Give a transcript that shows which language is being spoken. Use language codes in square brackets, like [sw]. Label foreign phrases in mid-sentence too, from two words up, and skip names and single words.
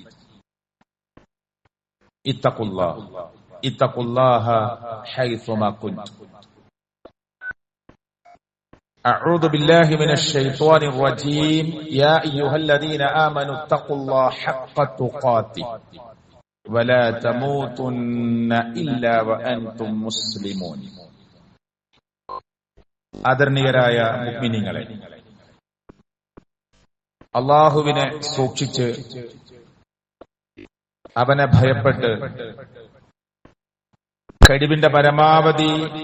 [ar] اتقوا الله حيثما كنتم أعوذ بالله من الشيطان الرجيم يا أيها الذين آمنوا اتقوا الله حق تقاته ولا تموتن إلا وأنتم مسلمون [ml] ആദരണീയരായ മുഅ്മിനീങ്ങളെ, അല്ലാഹുവിനെ സൂക്ഷിച്ച് അവനെ ഭയപ്പെട്ട് കഴിവിന്റെ പരമാവധി